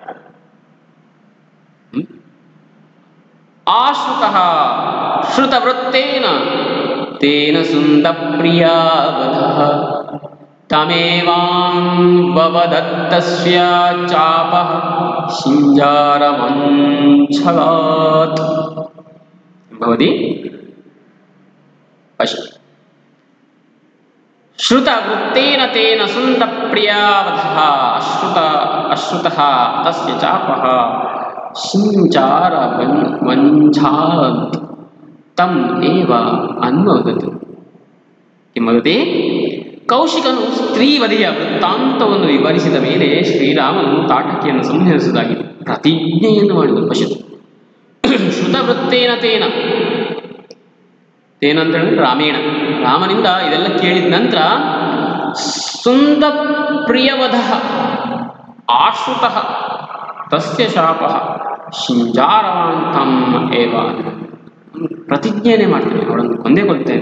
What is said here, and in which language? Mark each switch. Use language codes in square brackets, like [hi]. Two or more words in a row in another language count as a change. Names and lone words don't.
[sa] ಆಶ್ರುತಃ ಶ್ರುತವೃತ್ತೇನ ತೇನ ಸುಂದ ಪ್ರಿಯಾವಧಃ ತಮೇವಾಂಬವದತ್ತಸ್ಯ ಚಾಪಃ ಶಿಂಜಾರವಂಛಲಾತ್. भवति श्रुतवृत्तेन तेन सुन्दप्रियावधः अश्रुतः तस्य चापः शिञ्चारवञ्छात् तम् एव अन्वदत्. किं वदति? [kn] ಕೌಶಿಕನು ಸ್ತ್ರೀವಧೆಯ ವೃತ್ತಾಂತವನ್ನು ವಿವರಿಸಿದ ಮೇಲೆ ಶ್ರೀರಾಮನು ತಾಟಕಿಯನ್ನು ಸಂಹರಿಸುವುದಾಗಿ ಪ್ರತಿಜ್ಞೆಯನ್ನು ಮಾಡಿದನು. ಪಶ್ಯತು, [sa] ಶ್ರುತವೃತ್ತೇನ ತೇನ [kn] ಅಂತ ಹೇಳಿದ್ರೆ ರಾಮೇಣ, ರಾಮನಿಂದ ಇದೆಲ್ಲ ಕೇಳಿದ ನಂತರ [sa] ಸುಂದ ಪ್ರಿಯವಧ ಆಶ್ರುತಃ ತಸ್ಯ ಶಾಪಃ ಶಿಂಜಾರವಾಂತಂ ಏವ, [kn] ಪ್ರತಿಜ್ಞೆಯನ್ನೇ ಮಾಡ್ತೇನೆ, ಅವಳನ್ನು ಕೊಂದೇ ಕೊಲ್ತೇನೆ.